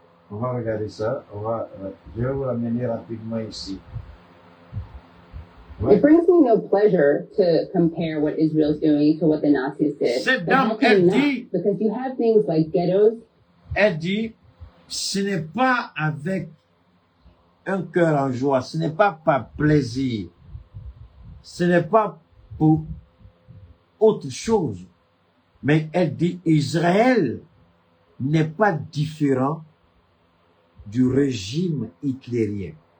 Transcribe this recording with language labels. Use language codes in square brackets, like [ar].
[fr] On va regarder ça, je vais vous l'amener rapidement ici. [en] It brings me no pleasure to compare what Israel's doing to what the Nazis did. [fr] Cette dame, elle dit, [en] because you have things like ghettos. [fr] Elle dit, ce n'est pas avec un cœur en joie, ce n'est pas par plaisir, ce n'est pas pour autre chose. Mais elle dit, Israël n'est pas différent du régime hitlérien.